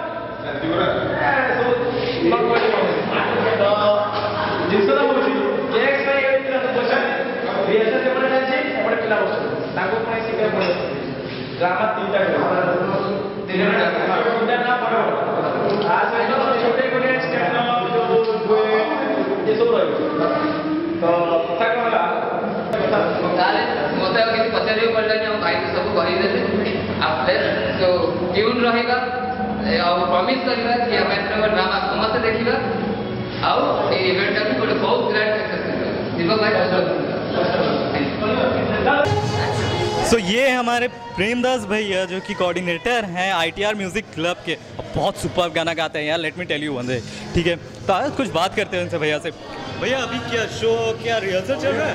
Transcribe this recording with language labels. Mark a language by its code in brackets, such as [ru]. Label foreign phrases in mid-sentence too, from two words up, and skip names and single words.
[or] ଜିନିଷଟା କହୁଛି ଗ୍ୟାସ୍ ପାଇଁ ପଇସା ରିହର୍ସାଲ ସେପଟେ ଚାଲିଛି ଏପଟେ ପିଲା ବସୁଛନ୍ତି ତାଙ୍କୁ ପୁଣି ଶିଖିବାକୁ ପଡ଼ିବ ଡ୍ରାମା ତିନିଟା ନା ବଡ଼ ତା ସହିତ ଛୋଟେ ଗୋଟେ ଷ୍ଟାଣ୍ଡ ଏସବୁ ରହିବ ତ କଥା କ'ଣ ହେଲା ତାହେଲେ ମୋତେ ଆଉ କିଛି ପଚାରିବାକୁ ପଡ଼ିଲାନି ଆମ ଭାଇ ସବୁ କହିଦେଲେ [en] after show tune [or] ରହିବା ଆଉ ପ୍ରମିସ୍ କରିବା କି ଆମେ ଏଥର ଡ୍ରାମା ସମସ୍ତେ ଦେଖିବା ଆଉ ଏଇ ଇଭେଣ୍ଟଟାକୁ ଗୋଟେ ବହୁତ [en] grand success [or] କରିବା ଦୀପକ ଭାଇ [hi] सो ये हमारे प्रेमदास भैया जो कि कोऑर्डिनेटर हैं आईटीआर म्यूज़िक क्लब के, बहुत सुपर गाना गाते हैं यार, [en] let me tell you one day, [hi] ठीक है। तो आज कुछ बात करते हैं उनसे भैया से। भैया अभी क्या शो क्या रिहर्सल चल रहा है?